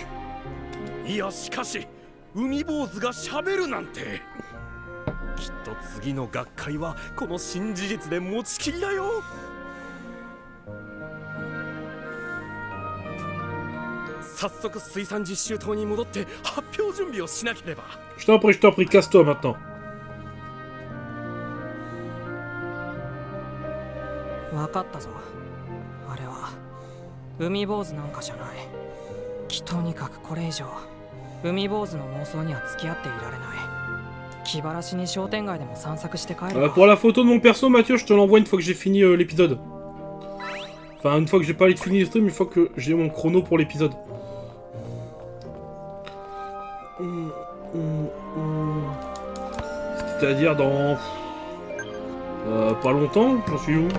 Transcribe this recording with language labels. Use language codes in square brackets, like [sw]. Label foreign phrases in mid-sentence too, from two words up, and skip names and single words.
[ja] いやしかし海坊主がしゃべるなんてきっと次の学会はこの新事実で持ちきりだよ早速水産実習棟に戻って発表準備をしなければ [fr] Je t'en prie, casse-toi maintenant. [ja] わかったぞ。あれは海坊主なんかじゃない。とにかくこれ以上海坊主の妄想には付き合っていられない。気晴らしに商店街でも散策して帰る。 [fr] Pour la photo de mon perso, Mathieu, je te l'envoie une fois que j'ai fini l'épisode. Enfin, une fois que j'ai pas fini le stream, une fois que j'ai mon chrono pour l'épisode. C'est-à-dire dans... pas longtemps, j'en suis où?